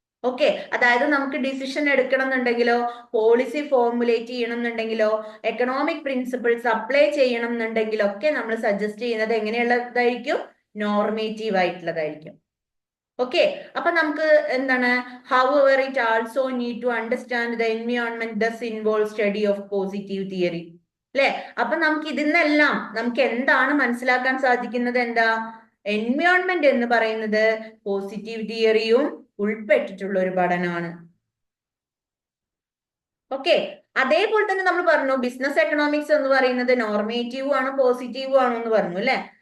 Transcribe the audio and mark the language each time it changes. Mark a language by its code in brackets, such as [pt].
[ml] Okay, അതായത് നമുക്ക് decision എടുക്കണം എന്നുണ്ടെങ്കിലോ പോളിസി ഫോർമുലേറ്റ് ചെയ്യണം എന്നുണ്ടെങ്കിലോ എക്കണോമിക് പ്രിൻസിപ്പിൾസ് അപ്ലൈ ചെയ്യണം എന്നുണ്ടെങ്കിലോ ഒക്കെ നമ്മൾ സജസ്റ്റ് ചെയ്യുന്നത് എങ്ങനെയുള്ളതായിരിക്കും, നോർമേറ്റീവ് ആയിട്ടുള്ളതായിരിക്കും. ഓക്കെ, അപ്പൊ നമുക്ക് എന്താണ്, [en] however it also need to understand the environment thus involve study of positive theory, അല്ലെ? [ml] അപ്പൊ നമുക്ക് ഇതിന്നെല്ലാം നമുക്ക് എന്താണ് മനസ്സിലാക്കാൻ സാധിക്കുന്നത്? എന്താ, എൻവയോൺമെന്റ് എന്ന് പറയുന്നത് പോസിറ്റീവ് തിയറിയും ഉൾപ്പെട്ടിട്ടുള്ള ഒരു പഠനമാണ്. ഓക്കെ, അതേപോലെ തന്നെ നമ്മൾ പറഞ്ഞു ബിസിനസ് എക്കണോമിക്സ് എന്ന് പറയുന്നത് നോർമേറ്റീവും ആണ് പോസിറ്റീവും ആണോ എന്ന് പറഞ്ഞു, അല്ലെ?